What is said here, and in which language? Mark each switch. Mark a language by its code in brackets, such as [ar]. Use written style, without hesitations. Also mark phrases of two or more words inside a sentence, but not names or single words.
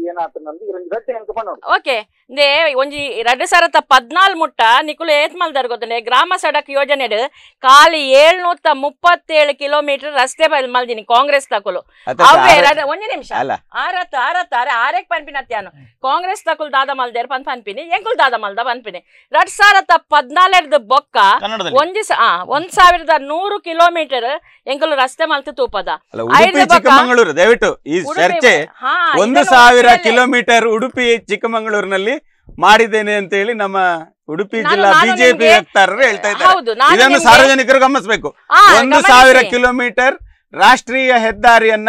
[tcy] ಓಕೆ ದೇ ಒಂಜಿ 2014 ಮುಟ್ಟ ನಿಕುಲು ಏತ್ ಮಲ್ದಾರ್ ಗೊತ್ತನೆ ಗ್ರಾಮ ಸಡಕ್ ಯೋಜನೆ ಖಾಲಿ 737 ಕಿಲೋಮೀಟರ್ ರಸ್ತೆ ಮಲ್ದಿನಿ ಕಾಂಗ್ರೆಸ್ ತಕುಲು ಅವೇ ಒಂಜಿ ನಿಮಿಷ ಆರೇಕ್ ಪನ್ಪಿನತ್ಯಾನು ಕಾಂಗ್ರೆಸ್ ತಕುಲ್ ದಾದ ಮಲ್ದೇರ್ ಪನ್ಪಿನಿ ಎಂಕುಲ್ ದಾದ ಮಲ್ದ ಪನ್ಪಿನಿ 2014 ಬೊಕ್ಕ 1100 ಕಿಲೋಮೀಟರ್ ಎಂಕುಲು ರಸ್ತೆ ಮಲ್ತು ತೂಪದ [kn] ಚಿಕ್ಕಮಗಳೂರು ದಯವಿಟ್ಟು ಈ ಚರ್ಚೆ 1000 ಕಿಲೋಮೀಟರ್ ಉಡುಪಿ ಚಿಕ್ಕಮಗಳೂರಿನಲ್ಲಿ ಮಾಡಿದ್ದೇನೆ ಅಂತ ಹೇಳಿ ನಮ್ಮ ಉಡುಪಿ ಜಿಲ್ಲಾ ಬಿಜೆಪಿ ವಕ್ತಾರರು ಹೇಳ್ತಾ ಇದ್ದಾರೆ. ಇದನ್ನು ಸಾರ್ವಜನಿಕರು ಗಮನಿಸಬೇಕು. 1000 ಕಿಲೋಮೀಟರ್ ರಾಷ್ಟ್ರೀಯ ಹೆದ್ದಾರಿಯನ್ನ